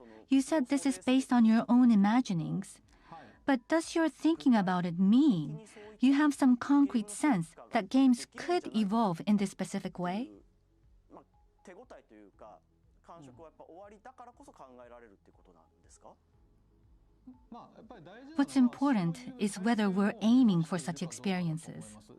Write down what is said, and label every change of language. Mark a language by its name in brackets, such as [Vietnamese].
[English] You said this is based on your own imaginings, but does your thinking about it mean you have some concrete sense that games could evolve in this specific way? [Japanese] 手応えというか感触はやっぱ終わりだからこそ考えられるっていうことなんですか？ [English] What's important is whether we're aiming for such experiences.